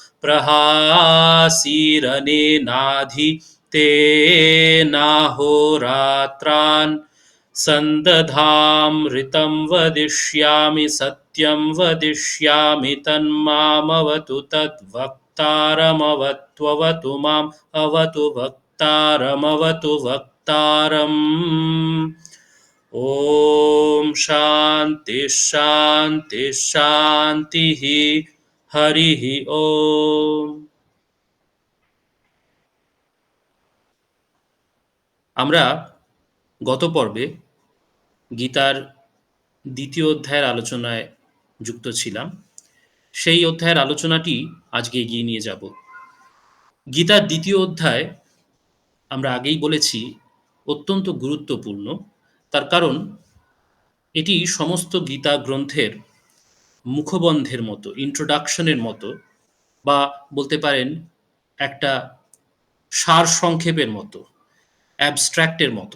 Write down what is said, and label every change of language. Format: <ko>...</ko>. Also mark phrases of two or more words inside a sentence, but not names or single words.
<sa>प्रहासीरनेनाधि तेनाहोरात्रान् सन्दधामृतं वदिष्यामि सत्यं वदिष्यामि तन्मामवतु तद्वक्तारमवत्ववतु माम् अवतु वक्तारमवतु वक्तारम्। ॐ शान्ति शान्ति शान्तिः। हरिः ॐ।</sa> <bn>আমরা গত পর্বে গীতার দ্বিতীয় অধ্যায়ের আলোচনায় যুক্ত ছিলাম। সেই অধ্যায়ের আলোচনাটি আজকে এগিয়ে নিয়ে যাব। গীতার দ্বিতীয় অধ্যায় আমরা আগেই বলেছি অত্যন্ত গুরুত্বপূর্ণ, তার কারণ এটি সমস্ত গীতা গ্রন্থের মুখবন্ধের মতো, ইন্ট্রোডাকশনের মতো, বা বলতে পারেন একটা সার সংক্ষেপের মতো, অ্যাবস্ট্র্যাক্টের মতো।</bn>